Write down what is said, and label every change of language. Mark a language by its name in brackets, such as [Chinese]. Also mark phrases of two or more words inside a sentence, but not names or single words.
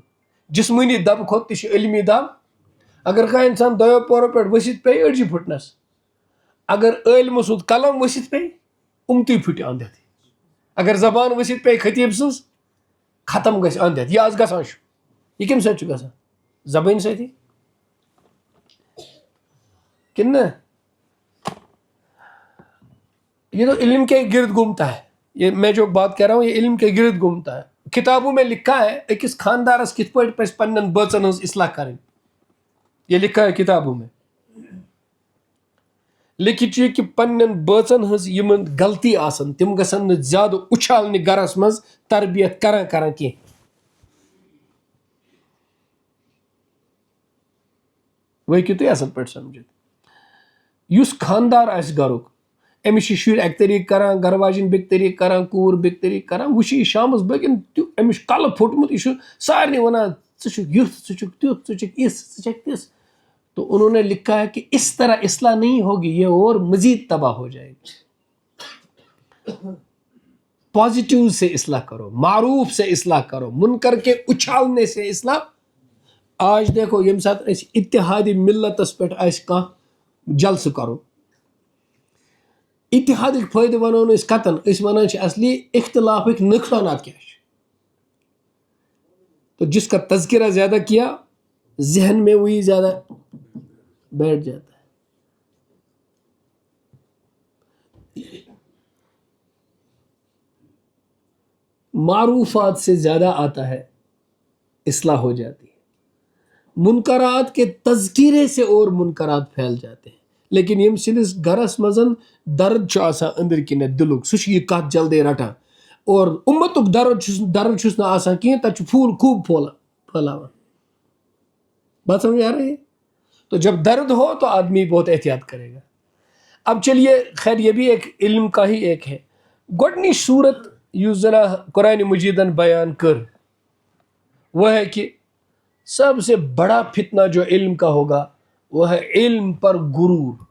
[Kashmiri] جسمٲنی دب کھۄتہٕ تہِ چھُ علمی دب. اگر کانٛہہ انسان دۄیو پورو پٮ۪ٹھ ؤسِتھ پیٚیہِ أڑجہِ پھٕٹنس, اگر عٲلمہٕ سُنٛد قلم ؤسِتھ پیٚیہِ اُمتُے پھٕٹہِ انٛد ہٮ۪تھ. اگر زبان ؤسِتھ پیٚیہِ خطیٖب سٕنٛز ختم گژھِ انٛد ہٮ۪تھ. یہِ آز گژھان چھُ, یہِ کمہِ سۭتۍ چھُ گژھان؟ زبٲنۍ سۭتی کِنہٕ نہ؟ [Urdu] یہ تو علم کے گرد گھومتا ہے. یہ میں جو بات کہہ رہا ہوں یہ علم کے گرد گھومتا ہے. کتابوں میں لکھا ہے [Kashmiri] أکِس خاندارس کِتھ پٲٹھۍ پزِ پننٮ۪ن بٲژن ہٕنٛز اصلاح کرٕنۍ, [Urdu] یہ لکھا ہے کتابوں میں. [Kashmiri] لیکِن چھُ یہِ کہِ پننٮ۪ن بٲژن ہٕنٛز یِمن غلطی آسن تِم گژھن نہٕ زیادٕ اُچھالنہِ گرس منٛز تربیت کران کینٛہہ. وۄنۍ ہیٚکِو تُہۍ اصل پٲٹھۍ سمجھِتھ. یُس خاندار آسہِ گرُک, أمِس چھِ شُرۍ اکہِ طریٖقہٕ کران, گرٕ واجِنۍ بیٚکہِ طریٖقہٕ کران, کوٗر بیٚکہِ طریٖقہٕ کران, وۄنۍ چھُ یہِ شامس بٲگٮ۪ن أمِس چھُ کلہٕ پھوٚٹمُت, یہِ چھُ سارنٕے ونان ژٕ چھُکھ یُتھ, ژٕ چھُکھ تیُتھ, ژٕ چھُکھ یِژھ, ژٕ چھکھ تِژھ. [Urdu] تو انہوں نے لکھا ہے کہ اس طرح اصلاح نہیں ہوگی، یہ اور مزید تباہ ہو جائے گی. پازیٹیو سے اصلاح کرو، معروف سے اصلاح کرو، منکر کے اچھالنے سے اصلاح. آج دیکھو [Kashmiri] یم سات اس اتحادی ملتس پہ جلسہ کرو، اتحادک فائدہ ونو اس کتن، اس ونان اصلی اختلافک نقصانات کیا ہے. [Urdu] تو جس کا تذکرہ زیادہ کیا ذہن میں وہی زیادہ بیٹھ جاتا ہے. معروفات سے زیادہ آتا ہے اصلاح ہو جاتی ہے. منکرات کے تذکیرے سے اور منکرات پھیل جاتے ہیں. [Kashmiri] لیکن یم سندس گرس مزن درد آسان اندر کن دلک سہ یہ کت جلدی رٹان، اور امتک درد چھس نہ آسان کہیں تک پھول خوب پھیلاوان. [Urdu] بات سمجھ آ رہی ہے؟ تو جب درد ہو تو آدمی بہت احتیاط کرے گا. اب چلیے خیر یہ بھی ایک علم کا ہی ایک ہے. [Kashmiri] گۄڈنِچ صورت یُس زنا قرآن مجیدن بیان کر [Urdu] وہ ہے کہ سب سے بڑا فتنہ جو علم کا ہوگا وہ ہے علم پر غرور.